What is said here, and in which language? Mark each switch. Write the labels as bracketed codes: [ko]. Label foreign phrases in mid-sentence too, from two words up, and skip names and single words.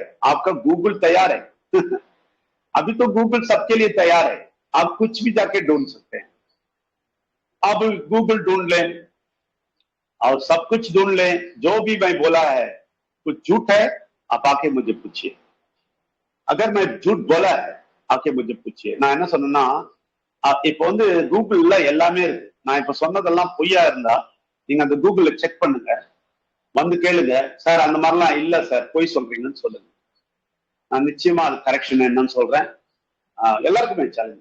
[hi] आपका गूगल तैयार है अभी तो गूगल सबके लिए तैयार है, आप कुछ भी जाके ढूंढ सकते हैं। अब गूगल ढूंढ लें और सब कुछ ढूंढ लें, जो भी मैं बोला है कुछ झूठ है आप आके मुझे पूछिए। अगर मैं झूठ बोला है आके मुझे पूछिए। [ta] நான் என்ன சொன்னேன்னா, இப்ப வந்து கூகுள்ல எல்லாமே இருக்கு. நான் இப்ப சொன்னதெல்லாம் பொய்யா இருந்தா நீங்க அந்த கூகுள்ல செக் பண்ணுங்க, வந்து கேளுங்க, சார் அந்த மாதிரிலாம் இல்ல சார் பொய் சொல்றீங்கன்னு சொல்லுங்க. நான் நிச்சயமா அது கரெக்ஷன் என்னன்னு சொல்றேன். எல்லாருக்குமே சேலஞ்ச்.